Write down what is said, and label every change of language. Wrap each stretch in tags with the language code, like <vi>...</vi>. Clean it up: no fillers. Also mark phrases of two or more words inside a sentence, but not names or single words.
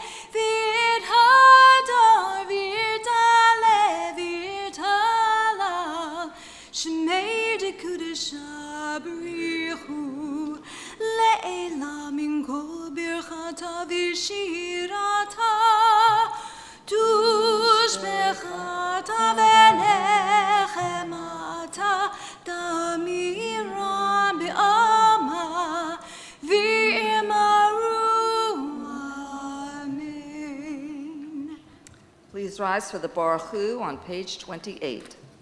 <arc>ויתהדר ויתעלה ויתהלל שמה דקודשא בריך הוא לעלא מן כל ברכתא ושירתא תשבחתא ונחמתא דאמירן בעלמא ואמרו אמן.</arc> <en>Please rise for the Baruch Hu on page 28.</en>